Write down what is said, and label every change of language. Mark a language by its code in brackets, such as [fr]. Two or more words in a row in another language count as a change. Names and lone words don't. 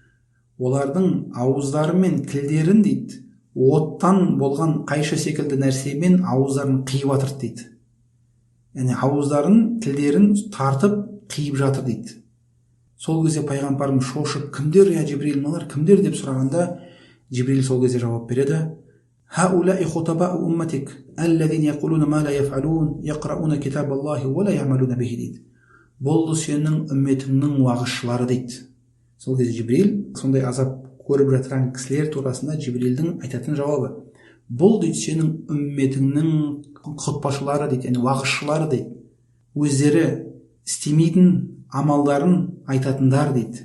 [kk] Олардың ауыздары мен тілдерін дейді, оттан болған қайшы секілді нәрсемен ауыздарын қиып жатыр дейді. Яғни ауыздарын, тілдерін тартып қиып жатыр дейді. Сол кезде пайғамбарым шошып, кімдер я Жибрил, мыналар кімдер деп сұрағанда, Жибрил сол кезде жауап береді: [ar] هؤلاء خطباء أمتك الذين يقولون ما لا يفعلون يقرؤون كتاب الله ولا يعملون به дейді. [kk] Бұл сенің үмметіңнің уағызшылары дейді. Сол кезде Жибрил сондай азап көріп жатқан кісілер турасында Жибрилдің айтатын жауабы: бұл дейді сенің үмметіңнің құтпашылары дейді, яғни уағызшылары дейді. Өздері істемейтін амалдарын айтатындар дейді.